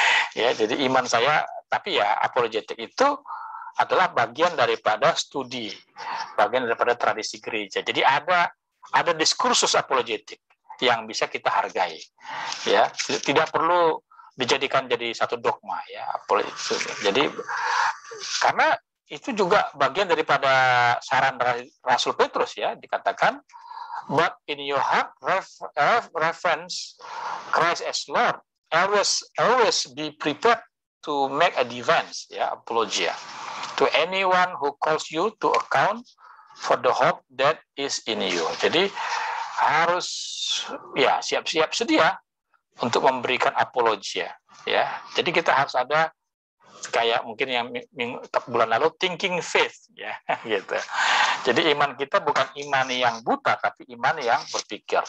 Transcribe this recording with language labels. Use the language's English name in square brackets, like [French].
[Indonesian] Ya, jadi iman saya, tapi ya apologetik itu adalah bagian daripada studi, bagian daripada tradisi gereja. Jadi ada diskursus apologetik yang bisa kita hargai. Ya, tidak perlu dijadikan jadi satu dogma ya. Jadi karena itu juga bagian daripada saran Rasul Petrus ya, dikatakan [English] but in your heart reference Christ as Lord, always be prepared to make a defense ya, apologia to anyone who calls you to account for the hope that is in you. [Indonesian] Jadi harus ya siap-siap sedia untuk memberikan apologia ya. Jadi kita harus ada kayak mungkin yang bulan lalu thinking faith ya gitu. Jadi iman kita bukan iman yang buta tapi iman yang berpikir.